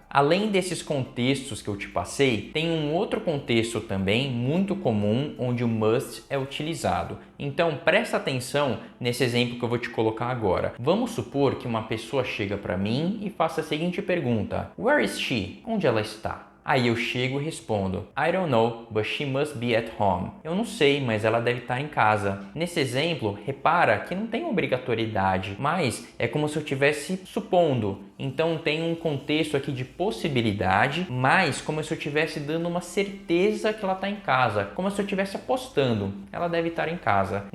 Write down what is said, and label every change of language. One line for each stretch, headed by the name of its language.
Portuguese: Além desses contextos que eu te passei, tem um outro contexto também muito comum onde o must é utilizado. Então presta atenção nesse exemplo que eu vou te colocar agora. Vamos supor que uma pessoa chega para mim e faça a seguinte pergunta:
English: Where is she?
Portuguese: Onde ela está? Aí eu chego e respondo:
English: I don't know, but she must be at home.
Portuguese: Eu não sei, mas ela deve estar em casa. Nesse exemplo, repara que não tem obrigatoriedade, mas é como se eu estivesse supondo. Então tem um contexto aqui de possibilidade, mas como se eu estivesse dando uma certeza que ela está em casa, como se eu estivesse apostando, ela deve estar em casa.